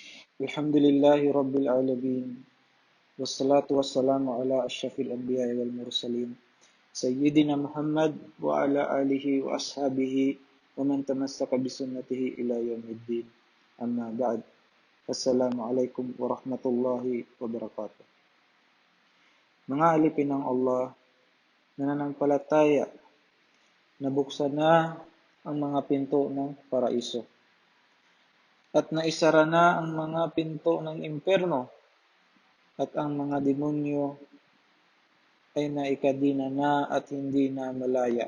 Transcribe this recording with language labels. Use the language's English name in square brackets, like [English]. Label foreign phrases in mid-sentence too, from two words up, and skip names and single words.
[Arabic] الحمد لله رب العالمين. والصلاة والسلام على أشرف الأنبياء والمرسلين. سيدنا محمد وعلى آله وأصحابه ومن تمسك بسنته إلى يوم الدين. أما بعد. السلام عليكم ورحمة الله وبركاته. [Filipino] Mga alipin ng Allah, nananampalataya, nabuksan na ang mga pinto ng paraiso. At naisara na ang mga pinto ng impyerno at ang mga demonyo ay naikadina na at hindi na malaya.